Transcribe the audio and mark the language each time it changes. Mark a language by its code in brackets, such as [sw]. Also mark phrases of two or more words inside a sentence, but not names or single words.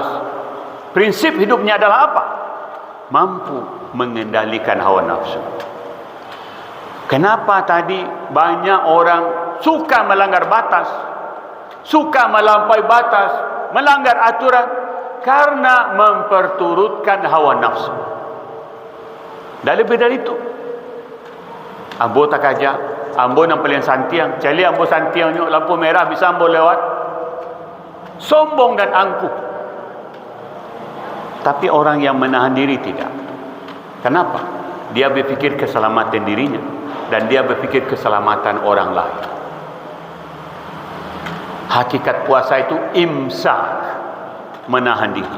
[id] Prinsip hidupnya adalah apa? Mampu mengendalikan hawa nafsu. Kenapa tadi banyak orang suka melanggar batas, suka melampaui batas, melanggar aturan? Karena memperturutkan hawa nafsu. Dan lebih dari itu, [min] ambo tak aja, ambo yang paling santiang, cali ambo santiang nyok, lampu merah bisa ambo lewat. [id] Sombong dan angkuh. Tapi orang yang menahan diri tidak. Kenapa? Dia berpikir keselamatan dirinya dan dia berpikir keselamatan orang lain. Hakikat puasa itu imsak, menahan diri.